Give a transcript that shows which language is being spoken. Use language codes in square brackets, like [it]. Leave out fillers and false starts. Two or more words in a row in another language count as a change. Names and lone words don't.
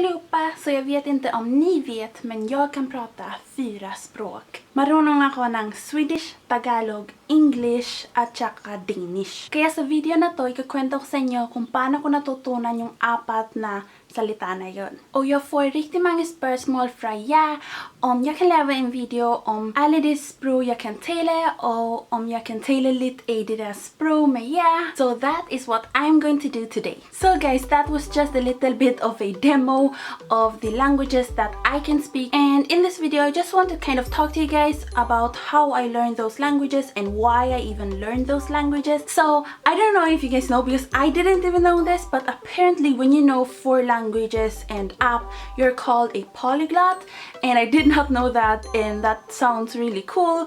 [sv] allihopa, så jag vet inte om ni vet, men jag kan prata 4 språk. [tl] Marunong ako ng Swedish, Tagalog, English, at saka Danish. Kaya sa video na to, ikakwento ko sa inyo kung paano ko natutunan yung 4 na salita na yun. [sv] Och jag får riktigt många spörsmål från om jag kan lägga en video om alla de språk jag kan tala och om jag kan tala lite i deras språk med [en] So that is what I'm going to do today. So guys, that was just a little bit of a demo of the languages that I can speak. And in this video, I just want to kind of talk to you guys about how I learned those languages and why I even learned those languages. So I don't know if you guys know, because I didn't even know this, but apparently when you know 4 languages and up, you're called a polyglot, and I did not know that, and that sounds really cool.